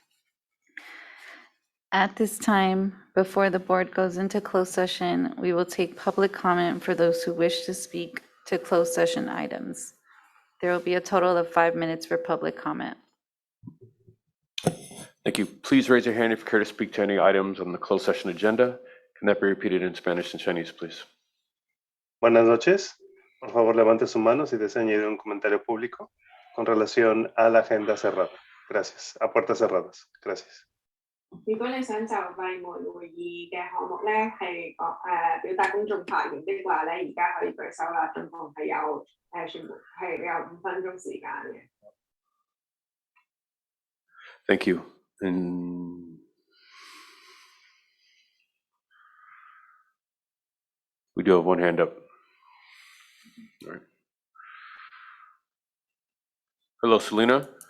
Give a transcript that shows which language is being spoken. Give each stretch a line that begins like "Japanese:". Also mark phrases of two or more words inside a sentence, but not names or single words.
English: At this time, before the board goes into closed session, we will take public comment for those who wish to speak to closed session items. There will be a total of 5 minutes for public comment. Thank you. Please raise your hand if you care to speak to any items on the closed session agenda. Can that be repeated in Spanish and Chinese, please?
Spanish: Buenas noches. Por favor, levante su mano si desea añadir un comentario público con relación a la agenda cerrada. Gracias. A puertas cerradas. Gracias.
Cantonese: 如果你想就閉門會議嘅項目咧係表達公眾發言的話咧，而家可以舉手啦，總共係有全部係有5分鐘時間嘅。
English: Thank you. And we do have one hand up. All right. Hello, Selena.